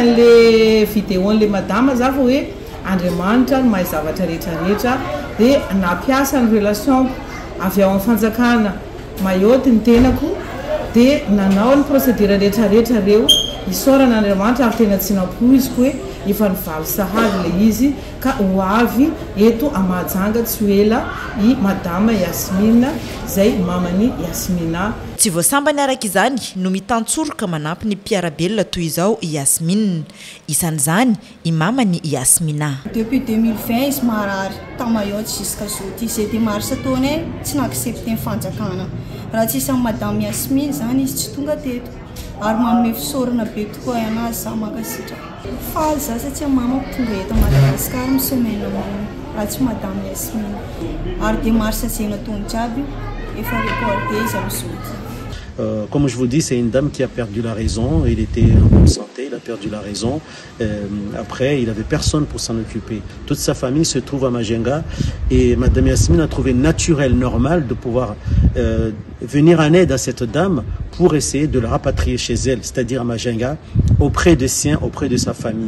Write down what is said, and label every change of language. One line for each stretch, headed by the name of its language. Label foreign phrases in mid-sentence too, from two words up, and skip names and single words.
Malagasy: an'le vidéon'le madame za fa hoe Andriamanitra no mahay zavatra rehetrarehetra dia nampiasa ny relation avy ao amin'ny fanjakana Mayoty ny tenako dia nanao ny procédure rehetrarehetra reo isorana Andriamanitra ary tena tsy nampoiziko hoe efa nivaly sahady le izy ka ho avy eto Mahajanga tsy ho ela i madame Yasmine zay mamany Yasmina. Tsy voasambany araka izany no mitantsoroka manampy ny mpiarabelona toy izao Yasmine isan'izany i mamany Yasmina. Depuis 2020 izy marary ta Mayotte
French: jusqu'à aujourd'hui c'est démarche
Malagasy: ataonay tsy naaccepté ny fanjakana raha tsy isy madame Yasmine zany izy tsy tonga teto ary manome fisaorana be tokoa anazy za mankasitraka faly za satria mama tonga eto Madagasikara misemaine amony raha tsy madame Yasmine ary démarche zay nataony jiaby efa récolté izy amin'izao.
French: Comme je vous dis, c'est une dame qui a perdu la raison. Il était en bonne santé, il a perdu la raison. Après, il n'avait personne pour s'en occuper. Toute sa famille se trouve à Majenga et Madame Yasmine a trouvé naturel, normal de pouvoir venir en aide à cette dame pour essayer de la rapatrier chez elle, c'est-à-dire à Majenga, auprès des siens, auprès de sa famille.